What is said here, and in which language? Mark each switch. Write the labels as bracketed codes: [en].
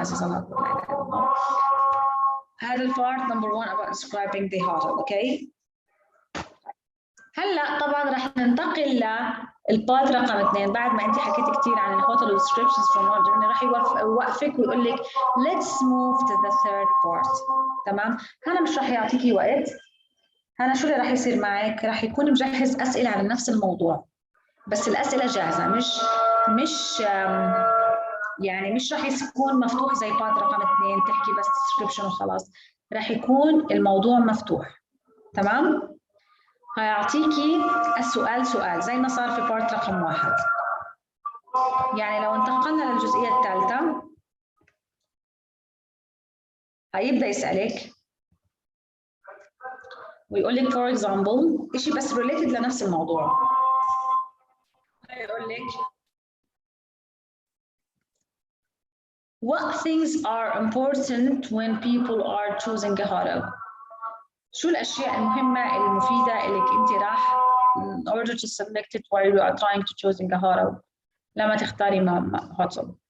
[ar] أساس الله هذا البارت number 1 about describing the hotel. [en] Okay. [ar] هلا طبعا راح ننتقل للبارت رقم 2 بعد ما انت حكيتي كثير عن الهوتل والديسكربشنز [en] from one journey. [ar] راح يوقفك ويقول لك [en] let's move to the third part. [ar] تمام. هنا مش راح يعطيكي وقت. هنا شو اللي راح يصير معك؟ راح يكون مجهز أسئلة على نفس الموضوع، بس الأسئلة جاهزة، مش يعني مش راح يكون مفتوح زي بارت رقم 2 تحكي بس description وخلاص. راح يكون الموضوع مفتوح. تمام؟ هيعطيكي السؤال سؤال زي ما صار في بارت رقم 1. يعني لو انتقلنا للجزئية الثالثة هيبدأ يسألك ويقول لك [en] for example [ar] شيء بس related لنفس الموضوع. [en] هيقول لك what things are important when people are choosing a hotel. [ar] شو الأشياء المهمة المفيدة اللي أنت راح [en] in order to select it while you are trying to choosing a hotel [ar] لما تختاري hotel.